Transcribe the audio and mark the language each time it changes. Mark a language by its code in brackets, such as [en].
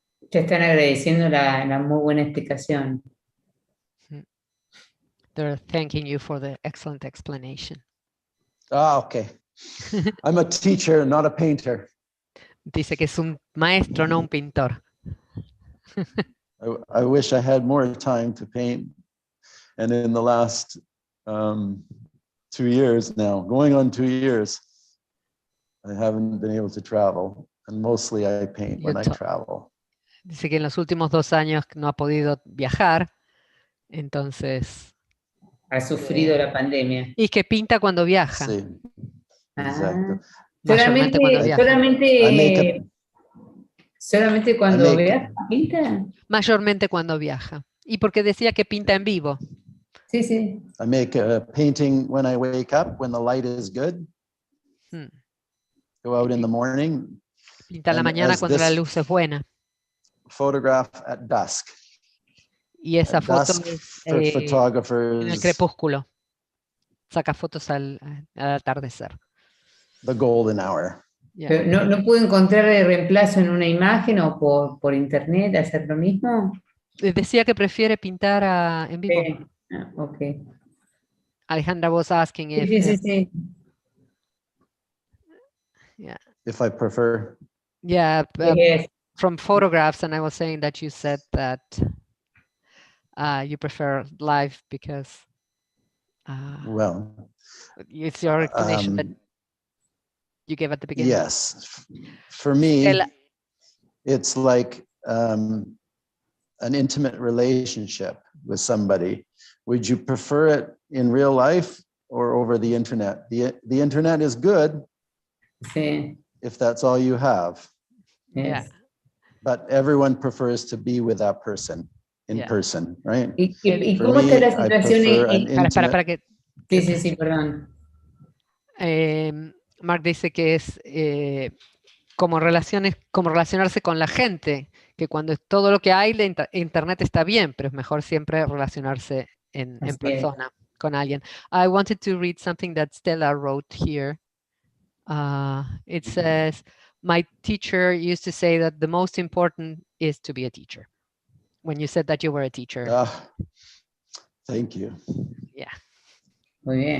[es] Te están agradeciendo la muy buena explicación. [en] They're thanking you for the excellent explanation. Ah, okay. I'm a teacher, not a painter. [es] Dice que es un maestro, no un pintor. [en] I wish I had more time to paint. And in the last 2 years now, going on 2 years, I haven't been able to travel. And mostly I paint when I travel. [es] Dice que en los últimos 2 años no ha podido viajar, entonces... Ha sufrido la pandemia. Y que pinta cuando viaja. Sí, exacto. Mayormente cuando viaja. Solamente cuando viaja, pinta. Mayormente cuando viaja. Y porque decía que pinta en vivo. Sí, sí. [en] I make a painting when I wake up, when the light is good. Go out in the morning. [es] Pinta en la mañana cuando la luz es buena. [en] Photograph at dusk. [es] Y esa foto [en] photographers, [es] en el crepúsculo. Saca fotos al atardecer. [en] The golden hour. Yeah. [es] ¿No puedo encontrar el reemplazo en una imagen o por internet hacer lo mismo? Decía que prefiere pintar en vivo. [en] Okay. Alejandra was asking if... [es] Sí. [en] Yeah. If I prefer. Yeah, Yes. From photographs, and I was saying that you said that you prefer live because well, it's your explanation that you gave at the beginning. Yes, for me, it's like an intimate relationship with somebody. Would you prefer it in real life or over the internet? The internet is good if that's all you have. Yeah. But everyone prefers to be with that person in person, right? [es] ¿Y cómo está la situación? Para que... Sí, perdón. Mark dice que es como relacionarse con la gente, que cuando todo lo que hay de internet está bien, pero es mejor siempre relacionarse en persona con alguien. [en] I wanted to read something that Stella wrote here. It says, my teacher used to say that the most important is to be a teacher. When you said that you were a teacher. Thank you. Yeah. [es] Muy bien.